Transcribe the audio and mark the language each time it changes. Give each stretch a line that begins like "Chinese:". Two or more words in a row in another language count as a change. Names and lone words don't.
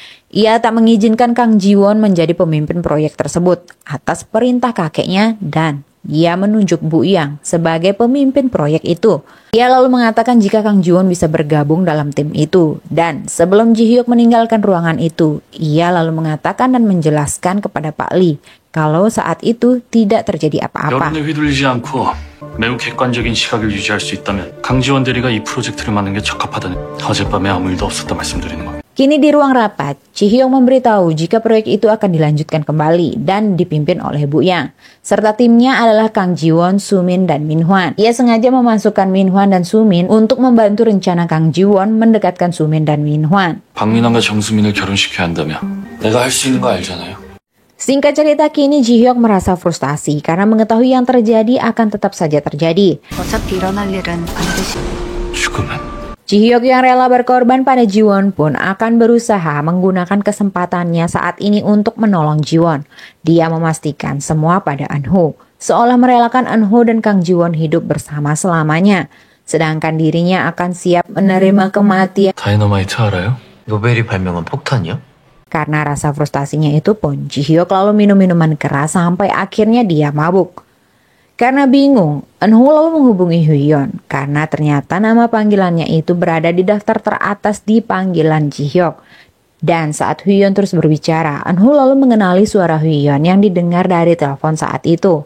Indonesian: Ia tak mengizinkan Kang Ji-won menjadi pemimpin proyek tersebut atas perintah kakeknya dan ia menunjuk Bu Yang sebagai pemimpin proyek itu. Ia lalu mengatakan jika Kang Ji-won bisa bergabung dalam tim itu. Dan sebelum Ji-hyuk meninggalkan ruangan itu, ia lalu mengatakan dan menjelaskan kepada Pak Lee kalau saat itu tidak terjadi apa-apa.
Korean: 여론에 휘둘리지 않고 매우 객관적인 시각을 유지할 수 있다면 강지원 대리가 이 프로젝트를 맡는 게 적합하다는 어젯밤에 아무 일도 없었다 말씀드리는 겁니다.
Indonesian: Kini di ruang rapat, Ji-hyuk memberitahu jika proyek itu akan dilanjutkan kembali dan dipimpin oleh Bu Yang. Serta timnya adalah Kang Ji-won, Soo-min, dan Min-hwan. Ia sengaja memasukkan Min-hwan dan Soo-min untuk membantu rencana Kang Ji-won mendekatkan Soo-min dan Min-hwan.
Korean: 박민환과 정수민을 결혼시켜야 한다며 내가 할 수 있는 거 알잖아요.
Indonesian: Singkat cerita, kini Ji-hyuk merasa frustasi karena mengetahui yang terjadi akan tetap saja terjadi.
Korean: 어차피 일어날 일은 반드시. 죽으면
Indonesian: Ji-hyuk yang rela berkorban pada Ji-won pun akan berusaha menggunakan kesempatannya saat ini untuk menolong Ji-won. Dia memastikan semua pada Eun-ho, seolah merelakan Eun-ho dan Kang Ji-won hidup bersama selamanya. Sedangkan dirinya akan siap menerima kematian.
Korean: 다이너마이트 알아요? 노벨이 발명한 폭탄이요?
Indonesian: Karena rasa frustasinya itu pun, Ji-hyuk lalu minum minuman keras sampai akhirnya dia mabuk. Karena bingung, Eun-ho lalu menghubungi Hyo-yeon karena ternyata nama panggilannya itu berada di daftar teratas di panggilan Ji-hyuk. Dan saat Hyo-yeon terus berbicara, Eun-ho lalu mengenali suara Hyo-yeon yang didengar dari telepon saat itu.